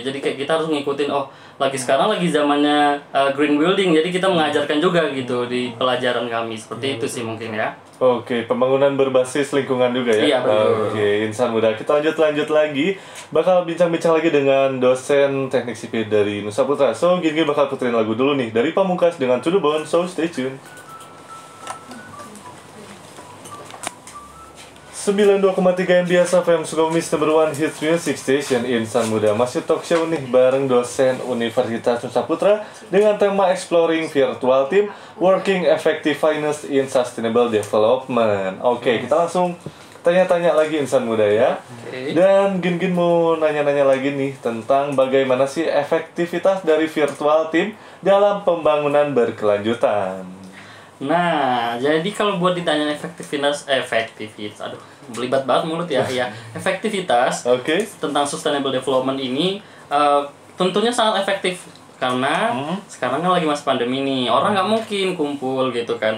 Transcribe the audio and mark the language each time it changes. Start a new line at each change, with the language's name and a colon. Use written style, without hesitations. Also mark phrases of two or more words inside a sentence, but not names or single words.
Indonesian: Jadi kayak kita harus ngikutin sekarang lagi zamannya
English: green building,
Indonesian: jadi kita mengajarkan juga gitu di pelajaran kami. Seperti itu sih mungkin ya. Oke, pembangunan berbasis lingkungan juga ya. Iya, betul. Oke, insan muda. Kita lanjut lagi. Bakal bincang-bincang lagi dengan dosen teknik sipil dari Nusa Putra. So, gini bakal puterin lagu dulu nih dari Pamungkas dengan To The Bone. So,
English: stay tune. 92,3 MBS FM Sukabumi number one hits music station.
Indonesian: Insan muda masih
English: talk show
Indonesian: nih bareng dosen Universitas Nusa Putra dengan tema Exploring Virtual Team Working Effective Finance in Sustainable Development. Oke, kita langsung tanya-tanya lagi insan muda ya. Dan Gin mau nanya-nanya lagi nih tentang bagaimana sih efektivitas dari
English: virtual team
Indonesian: dalam pembangunan berkelanjutan. Nah, jadi kalau buat ditanya efektivitas, aduh, belibat banget mulut ya, efektivitas tentang
English: sustainable development
Indonesian: ini tentunya sangat efektif karena sekarang kan lagi masa pandemi nih, orang nggak mungkin kumpul gitu kan.